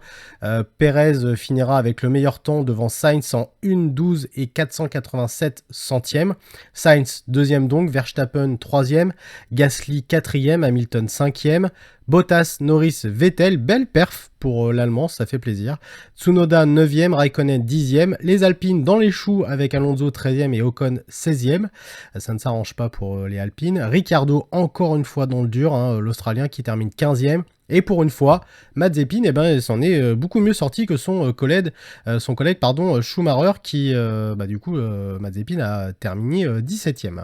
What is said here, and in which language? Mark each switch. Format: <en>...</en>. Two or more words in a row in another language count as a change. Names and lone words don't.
<fr>Perez finira avec le meilleur temps devant Sainz en 1,12 et 487 centièmes. Sainz deuxième donc, Verstappen troisième, Gasly quatrième, Hamilton cinquième, Bottas, Norris, Vettel, belle perf pour l'Allemand, ça fait plaisir. Tsunoda 9e, Raikkonen 10e, les Alpines dans les choux avec Alonso 13e et Ocon 16e. Ça ne s'arrange pas pour les Alpines. Ricardo encore une fois dans le dur, l'Australien qui termine 15e. Et pour une fois, Mazepin, il s'en est beaucoup mieux sorti que son collègue Schumacher, qui, Mazepin a terminé 17e.</fr>